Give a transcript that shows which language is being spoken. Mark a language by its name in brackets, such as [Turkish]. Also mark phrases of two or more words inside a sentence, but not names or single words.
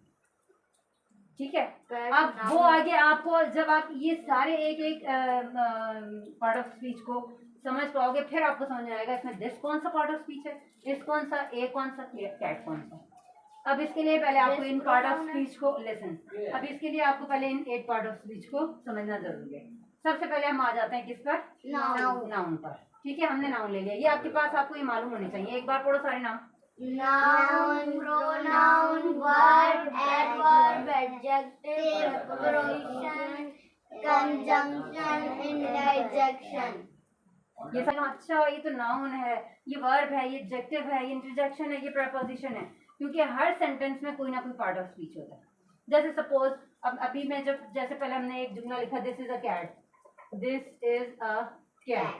[Hindi] ठीक है, अब वो आगे आपको जब आप ये सारे एक एक [English] part of speech [Hindi] को समझ पाओगे फिर आपको समझ में आएगा इसमें दिस कौन सा [English] part of speech [Hindi] है, इस कौन सा, ए कौन सा, कैट कौन सा। अब इसके लिए पहले आपको इन [English] part of speech [Hindi] को लेसन, अब इसके लिए आपको पहले इन 8 [English] part of speech [Hindi] को समझना जरूरी है। सबसे पहले हम आ जाते हैं किस पर? नाउन पर। ठीक है, हमने नाउन ले लिया, ये आपके पास आपको ये मालूम होने चाहिए। एक बार पढ़ो सारे नाम। [English] Noun, pronoun, verb, adverb, adjective, preposition, conjunction, interjection. [Hindi] ये सब अच्छा ये तो नाउन है, ये वर्ब है, ये एडजेक्टिव है, ये इंटरजेक्शन है, ये प्रपोजिशन है, क्योंकि हर सेंटेंस में कोई ना कोई [English] part of speech [Hindi] होता है। जैसे सपोज अब अभी मैं जैसे पहले हमने एक जुमला लिखा, [English] this is a cat, this is a cat.